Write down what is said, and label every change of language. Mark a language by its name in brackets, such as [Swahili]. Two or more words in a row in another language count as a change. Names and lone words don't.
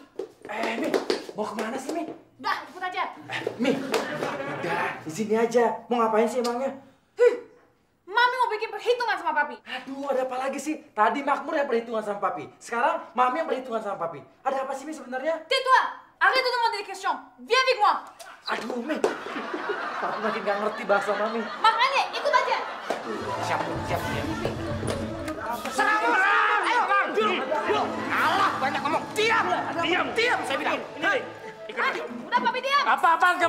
[Indonesian] Mi, mau kemana sih, Mi? Udah, ikut aja. Mi, udah, di sini aja. Mau ngapain sih emangnya? Mami mau bikin perhitungan sama papi. Aduh, ada apa lagi sih? Tadi Makmur yang perhitungan sama Papi. Sekarang Mami yang perhitungan sama Papi. Ada apa sih, Mi, sebenarnya? [French] Tais-toi! Arrête de demander des questions. Viens avec moi. [Indonesian] Aduh, Mi. Papi makin gak ngerti bahasa Mami. Makanya ikut aja. Siap. Ayo, Bang. Alah, banyak ngomong. Diam, saya bilang. Ini, Ah, udah papi diam. Apa-apaan kamu?